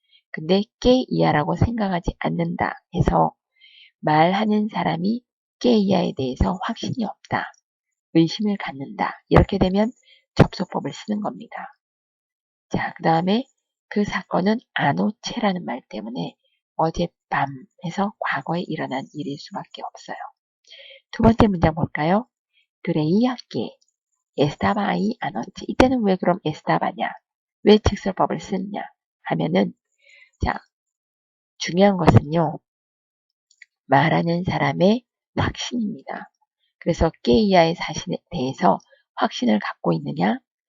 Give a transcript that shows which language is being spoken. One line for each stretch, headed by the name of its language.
Korean: 근데 깨이아라고 생각하지 않는다 해서 말하는 사람이 깨이아에 대해서 확신이 없다. 의심을 갖는다. 이렇게 되면 접속법을 쓰는 겁니다. 자, 그 다음에 그 사건은 아노체라는 말 때문에 어젯밤 해서 과거에 일어난 일일 수밖에 없어요. 두 번째 문장 볼까요?
Spanish: 그레이야 que estaba ahí anoche.
Korean: 이때는 왜 그럼 estaba냐? 왜 직설법을 쓰느냐? 하면은 자, 중요한 것은요. 말하는 사람의 확신입니다. 그래서 깨이아의 사실에 대해서 확신을 갖고 있느냐?